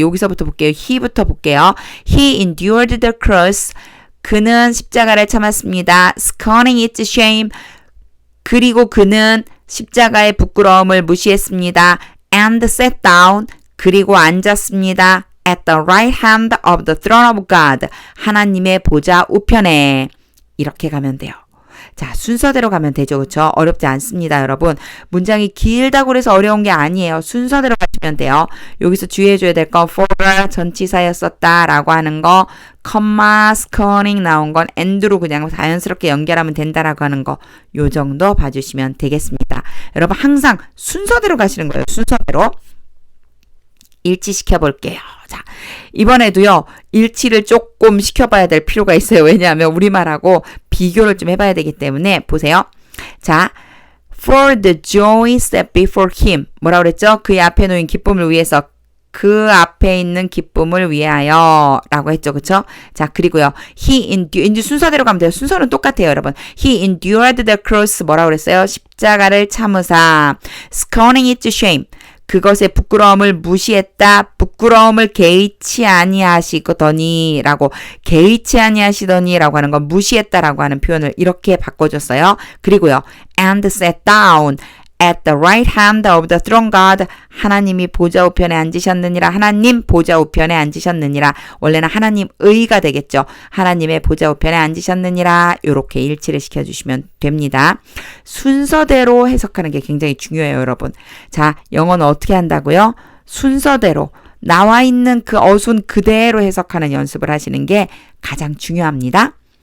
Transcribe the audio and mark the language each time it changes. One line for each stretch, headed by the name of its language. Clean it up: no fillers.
Korean: 여기서부터 볼게요. he부터 볼게요.
English: He endured the cross.
Korean: 그는 십자가를 참았습니다.
English: scorning its shame.
Korean: 그리고 그는 십자가의 부끄러움을 무시했습니다.
English: and sat down.
Korean: 그리고 앉았습니다.
English: at the right hand of the throne of God.
Korean: 하나님의 보좌 우편에. 이렇게 가면 돼요. 자, 순서대로 가면 되죠. 그렇죠? 어렵지 않습니다, 여러분. 문장이 길다고 그래서 어려운 게 아니에요. 순서대로 가시면 돼요. 여기서 주의해줘야 될 거 for 전치사였었다 라고 하는 거, comma, scorning 나온 건 and로 그냥 자연스럽게 연결하면 된다라고 하는 거, 요 정도 봐주시면 되겠습니다. 여러분 항상 순서대로 가시는 거예요. 순서대로. 일치시켜 볼게요. 자, 이번에도요, 일치를 조금 시켜봐야 될 필요가 있어요. 왜냐하면 우리말하고 비교를 좀 해봐야 되기 때문에, 보세요.
English: 자, for the joy set before him.
Korean: 뭐라고 그랬죠? 그의 앞에 놓인 기쁨을 위해서. 그 앞에 있는 기쁨을 위하여. 라고 했죠. 그쵸? 자, 그리고요, 이제 순서대로 가면 돼요. 순서는 똑같아요, 여러분.
English: He endured the cross.
Korean: 뭐라고 그랬어요? 십자가를 참으사.
English: scorning its shame.
Korean: 그것의 부끄러움을 무시했다. 부끄러움을 개의치 아니하시더니 라고, 개의치 아니하시더니 라고 하는 건 무시했다라고 하는 표현을 이렇게 바꿔줬어요. 그리고요,
English: and sat down at the right hand of the throne God.
Korean: 하나님이 보좌 우편에 앉으셨느니라. 하나님 보좌 우편에 앉으셨느니라. 원래는 하나님의가 되겠죠. 하나님의 보좌 우편에 앉으셨느니라. 이렇게 일치를 시켜주시면 됩니다. 순서대로 해석하는 게 굉장히 중요해요, 여러분. 자, 영어는 어떻게 한다고요? 순서대로 나와 있는 그 어순 그대로 해석하는 연습을 하시는 게 가장 중요합니다.